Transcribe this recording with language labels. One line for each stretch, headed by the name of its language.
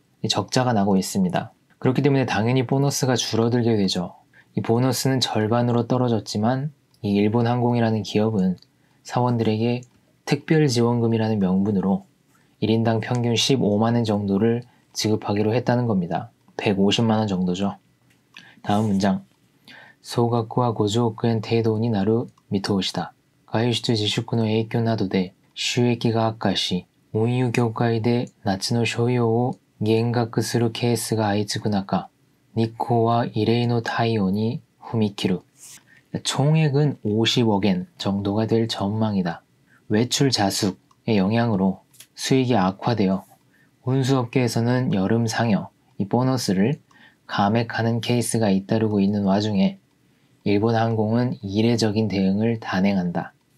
Korean: 이 적자가 나고 있습니다. 그렇기 때문에 당연히 보너스가 줄어들게 되죠. 이 보너스는 절반으로 떨어졌지만 이 일본 항공이라는 기업은 사원들에게 특별지원금이라는 명분으로 1인당 평균 15만엔 정도를 지급하기로 했다는 겁니다. 150만원 정도죠. 다음 문장.
Japanese: 総額は50億円程度になる見通しだ。外出自粛の影響などで収益が悪化し、運輸業界で夏の所要を減額するケースが相次ぐ中、日光は異例の対応に踏み切る。
Korean: 총액은 50억엔 정도가 될 전망이다. 외출 자숙의 영향으로 수익이 악화되어 운수업계에서는 여름 상여, 이 보너스를 감액하는 케이스가 잇따르고 있는 와중에 일본 항공은 이례적인 대응을 단행한다.